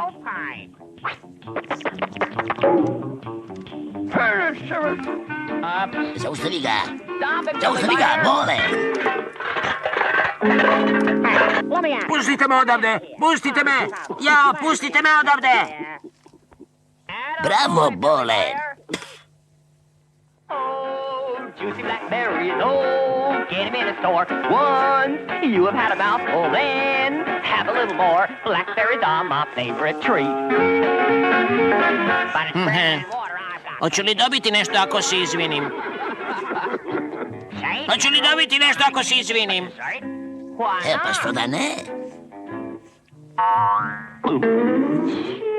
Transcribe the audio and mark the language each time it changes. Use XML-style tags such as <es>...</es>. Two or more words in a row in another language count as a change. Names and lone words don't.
<hr>Zaustavi ga. Zaustavi ga, Bole. Pustite me odavde! Pustite me! Jao, pustite me odavde! Bravo, Bole.</hr> <en>Juicy blackberries, oh, get 'em in a store. Once you have had a mouthful, then have a little more. Blackberries are my favorite treat. But it's bread and water I've got.</en> <hr>Hoću li dobiti nešto ako se izvinim? Hoću li dobiti nešto ako se izvinim?</hr> <en>Why</en> <hr>Pa što da ne?</hr> <en>not?</en>